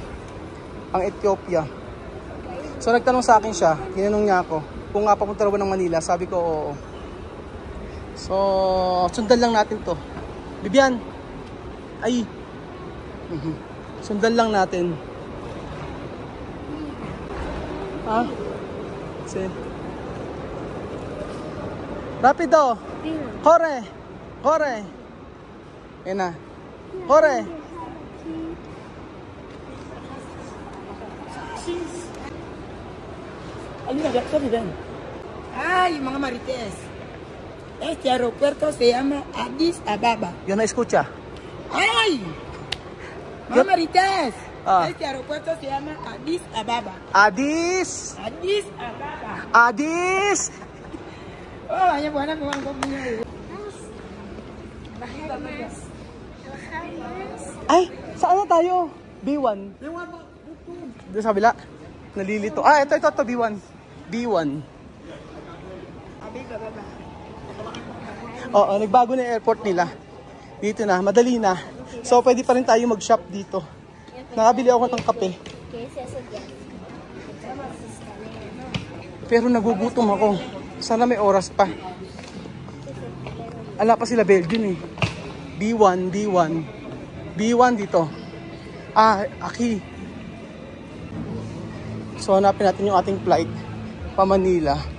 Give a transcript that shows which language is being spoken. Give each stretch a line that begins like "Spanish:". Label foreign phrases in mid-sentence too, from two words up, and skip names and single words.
Filipino: Ang Ethiopia. So nagtanong sa akin siya, tinanong niya ako, kung nga papunta raw ng Manila. Sabi ko, oo. So, sundan lang natin to. Bibian! Ay! Sundan lang natin.
Spanish: Ah? Sí. Rápido. Corre. Corre.
Filipino: Ayan na. Corre. Ay, mga marites.
Spanish: Este aeropuerto se llama Addis Ababa. Yo no escucha.
Filipino: Ay! Mga marites. Ah.
Spanish: Este aeropuerto se llama Addis Ababa. Addis. Addis Ababa. Addis. Oh, hanya buana kumang kopinya.
Filipino: Bahamas. Bahamas. Ay, saan na tayo? B1. Doon sa kabila. Nalilito. Ah, ito, B1. B1. Oo, nagbago na yung airport nila. Dito na, madali na. So, pwede pa rin tayo mag-shop dito. Nakabili ako ng kape.
Spanish: ¿Qué es eso ya?
Filipino: Pero nagugutom ako. Sana may oras pa. Ala pa sila Belgium eh. B1, B1. B1 dito. Ah, Aki. So, hanapin natin yung ating flight pa Manila.